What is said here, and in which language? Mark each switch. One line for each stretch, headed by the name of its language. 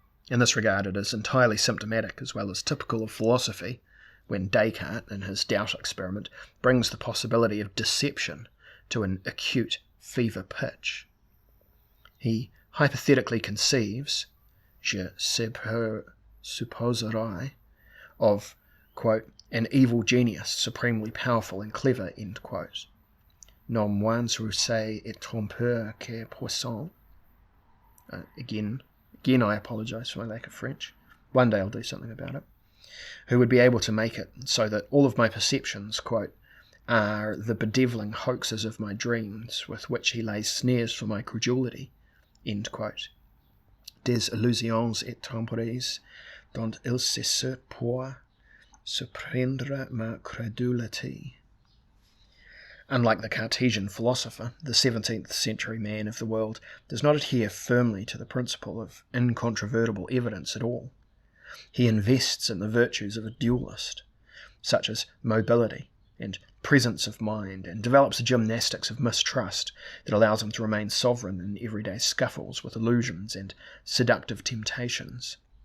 English: In this regard, it is entirely symptomatic as well as typical of philosophy when Descartes, in his doubt experiment, brings the possibility of deception to an acute fever pitch. He hypothetically conceives,
French: je supposerai,
English: of, quote, an evil genius supremely powerful and clever, end quote.
French: Non moins rusé et trompeur que puissant.
English: Again, I apologise for my lack of French. One day I'll do something about it. Who would be able to make it so that all of my perceptions, quote, are the bedeviling hoaxes of my dreams with which he lays snares for my credulity, end quote.
French: Des illusions et tromperies dont il se sert pour surprendre ma credulité.
English: Unlike the Cartesian philosopher, the 17th century man of the world does not adhere firmly to the principle of incontrovertible evidence at all. He invests in the virtues of a dualist, such as mobility and presence of mind, and develops a gymnastics of mistrust that allows him to remain sovereign in everyday scuffles with illusions and seductive temptations.